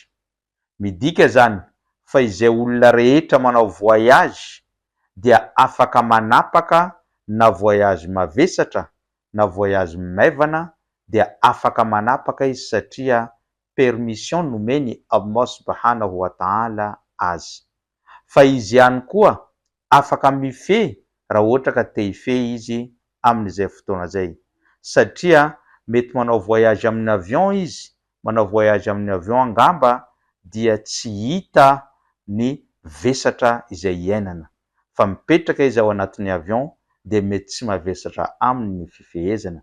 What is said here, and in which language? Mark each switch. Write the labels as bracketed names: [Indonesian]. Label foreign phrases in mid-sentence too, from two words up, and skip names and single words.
[Malagasy] Midika zany fa izay olona rehetra manao voyage dia afaka manapaka, na voyage mavesatra na voyage maivana, dia afaka manapaka izy satria permission nomeny Allah [Arabic] سبحانه وتعالى [Malagasy] azy. Fa izy ihany koa afaka mifehy raha ohatra ka te hifehy izy amin'izay fotoana izay, satria mety manao voyage amin'ny avion izy, manao voyage amin'ny avion angamba dia tsy hita ny vesatra izay iainana, fa mipetraka izy ao anatin'ny avion dia mety tsy mavesatra aminy ny fifehezana.